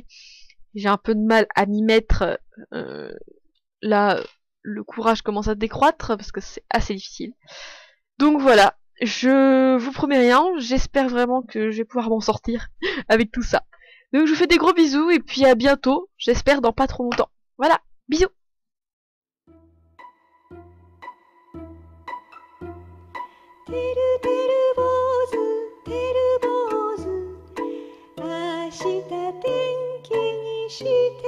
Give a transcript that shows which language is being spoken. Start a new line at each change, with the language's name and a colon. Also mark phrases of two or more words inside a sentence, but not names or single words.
French: J'ai un peu de mal à m'y mettre. Là, le courage commence à décroître parce que c'est assez difficile. Donc voilà, je vous promets rien, j'espère vraiment que je vais pouvoir m'en sortir avec tout ça. Donc je vous fais des gros bisous et puis à bientôt, j'espère dans pas trop longtemps. Voilà, bisous.
Japanese: てるてる坊主てる坊主明日天気にし